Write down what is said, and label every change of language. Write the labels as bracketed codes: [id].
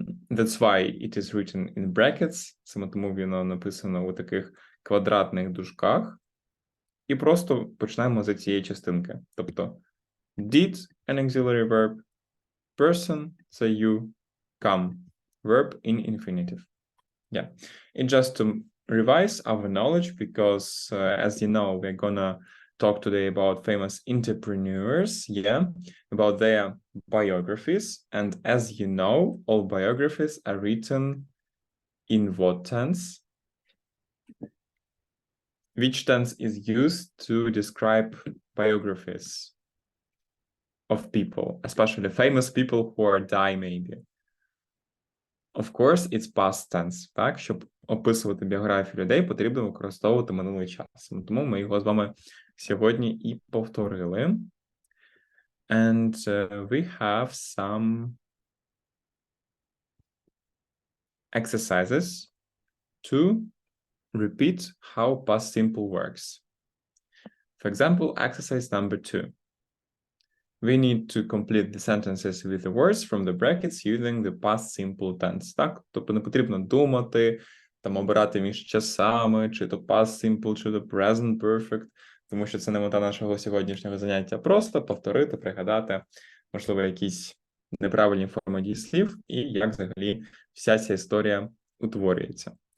[en] That's why it is written in brackets. [uk] Саме тому воно написано у таких квадратних дужках. І просто починаємо з цієї частинки. Тобто [en] did an auxiliary verb, person це you, come verb in infinitive. Yeah, and just to revise our knowledge, because as you know, we're gonna talk today about famous entrepreneurs, yeah, about their biographies. And as you know, all biographies are written in what tense? Which tense is used to describe biographies of people, especially famous people who are die maybe? Of course, it's past tense, так? [uk] Щоб описувати біографію людей, потрібно використовувати минулий час. Тому ми його з вами сьогодні і повторили. [en] And we have some exercises to repeat how past simple works. For example, exercise number 2. We need to complete the sentences with the words from the brackets using the past simple tense. [uk] Так? Тобто не потрібно думати, там обирати між часами, чи то past simple, чи то present perfect, тому що це не мета нашого сьогоднішнього заняття. Просто повторити, пригадати, можливо, якісь неправильні форми дієслів і як взагалі вся ця історія утворюється.